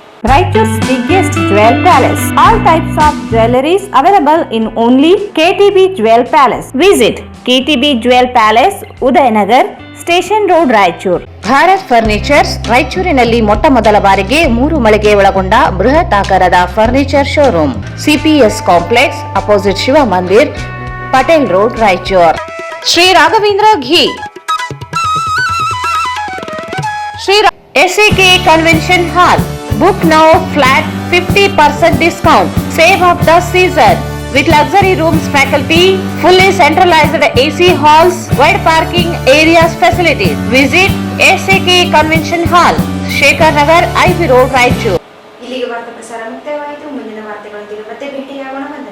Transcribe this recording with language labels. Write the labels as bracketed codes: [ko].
[en] Raichur's biggest jewel palace. All types of jewelries available in only KTB Jewel Palace. Visit KTB Jewel Palace, Udayanagar, Station Road, Raichur. [kn] Bharat furnitures ರಾಯಚೂರಿನಲ್ಲಿ ಮೊಟ್ಟ ಮೊದಲ ಬಾರಿಗೆ 3 ಮಳಿಗೆ ಒಳಗೊಂಡ ಬೃಹತ್ ಆಕಾರದ furniture showroom. CPS complex opposite Shiva Mandir, Patel road, Raichur. Shri Raghavendra ghee, Shri SAK convention hall. [en] Book now, flat 50% discount. Save of the season with luxury rooms, faculty, fully centralized AC halls, wide parking areas, facilities. Visit SAK Convention Hall, Shekhar Nagar, IB Road, Raichur. [kn] ಇಲ್ಲಿಗೆ ವಾರ್ತಾ ಪ್ರಸಾರ ಮುಕ್ತಾಯವಾಯಿತು. ಮುಂದಿನ ವಾರ್ತೆಗಳೊಂದಿಗೆ ಮತ್ತೆ ಭೇಟಿಯಾಗೋಣ.